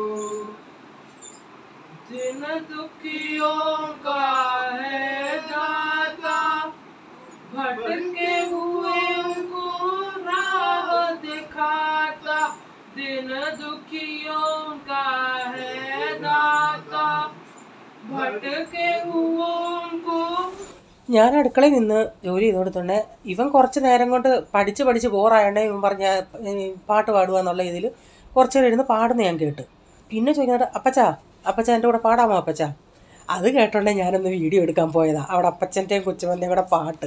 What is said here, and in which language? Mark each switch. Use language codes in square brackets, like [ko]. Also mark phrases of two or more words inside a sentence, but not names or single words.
[hi] जिन दुखियों का है दाता, भटके हुए उनको राह दिखाता। दिन दुखियों का है दाता, भटके हुओं को। [ml] ഞാൻ അടുക്കളയിൽ നിന്ന് ജോലി ചെയ്ത് കൊടുത്തോണ്ട് ഇവൻ കുറച്ച് നേരം കൊണ്ട് പഠിച്ച് ബോറായണ്ടേ ഇവൻ പറഞ്ഞ പാട്ട് പാടുക എന്നുള്ള ഇതിൽ കുറച്ച് നേരം ഇരുന്ന് പാടുന്ന ഞാൻ കേട്ട്. പിന്നെ ചോദിക്കുന്നത് അപ്പച്ച എൻ്റെ കൂടെ പാടാമോ അപ്പച്ച? അത് കേട്ടോണ്ടേ ഞാനൊന്ന് വീഡിയോ എടുക്കാൻ പോയതാണ്. അവിടെ അപ്പച്ചൻ്റെയും കൊച്ചുമൻ്റെയും കൂടെ പാട്ട്.